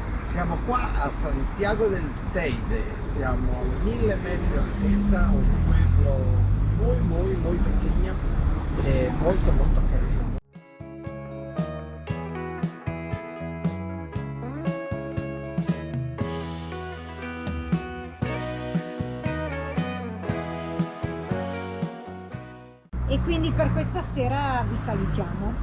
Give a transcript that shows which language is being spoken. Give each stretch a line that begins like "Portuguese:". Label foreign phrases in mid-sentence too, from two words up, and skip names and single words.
Italian: Siamo qua a Santiago del Teide, siamo a 1000 metri di altezza,
Spanish: un pueblo muy pequeño
Italian: e molto carino. E quindi per questa sera vi salutiamo.